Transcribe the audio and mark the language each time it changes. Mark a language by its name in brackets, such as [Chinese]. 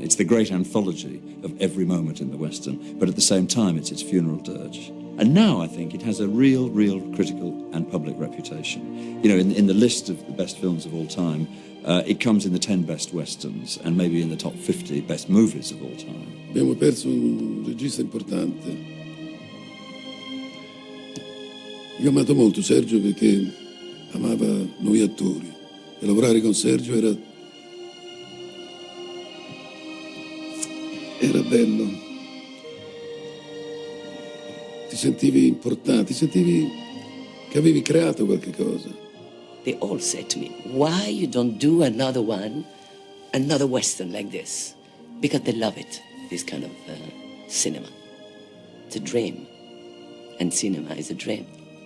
[English] It's the great anthology of every moment in the Western, but at the same time, it's its funeral dirge. And now I think it has a real critical and public reputation. You know, in the list of the best films of all time, it comes in the 10 best Westerns and maybe in the top 50 best movies of all time. [Italian] Abbiamo perso un regista importante. Io ho amato molto Sergio perché amava noi attori e lavorare con Sergio era bello. Ti sentivi importante, ti sentivi che avevi creato qualche cosa. [English] They all said to me, why you don't do another one, another Western like this? Because they love it, this kind of cinema. It's a dream, and cinema is a dream.